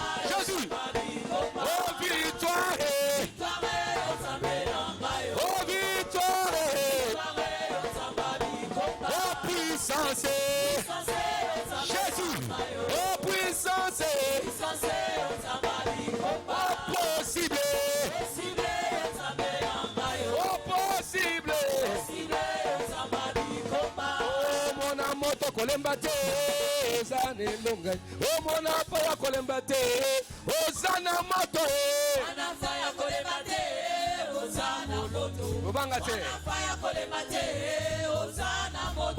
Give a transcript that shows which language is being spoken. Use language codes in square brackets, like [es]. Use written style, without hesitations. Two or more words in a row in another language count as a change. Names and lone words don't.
[fr] Jésus. Oh victoire. [ln] Victoire yo nzambe nanga yo. [fr] Oh victoire. [ln] Victoire yo nzambe bikomba. [fr] Oh puissance. Jésus. Oh puissance. [ln] Puissance yo nzambe bikomba. [fr] Oh possible. [ln] Possible yo nzambe nanga yo. [fr] Oh possible. [ln] Possible yo nzambe bikomba. Oh mona moto kolemba te ozana elonga. Oh mona faya kolemba te ozana moto. Mwana faya kolemba te ozana moto. Obanga te. Mwana faya kolemba te ozana moto.